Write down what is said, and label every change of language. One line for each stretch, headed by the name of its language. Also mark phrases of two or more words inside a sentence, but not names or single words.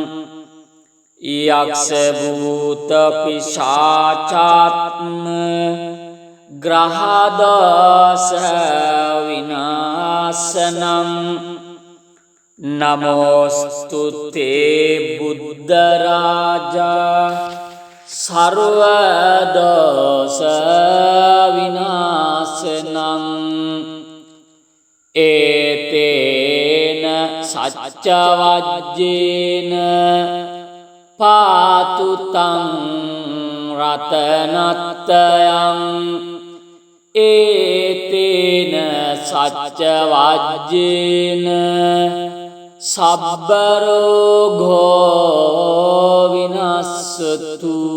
Pali: යක්ෂ භූත පිශාචාත්ම ග්‍රහ දෝෂ විනාශනං නමෝස්තු තේ බුද්ධ රාජා සර්ව දෝෂ විනාශනං ඒතේන සච්ච වජ්ජේන පාතු තං රතනත්තයං ඒතේන සච්ච වජ්ජේන සබ්බ රෝගෝ විනස්සතු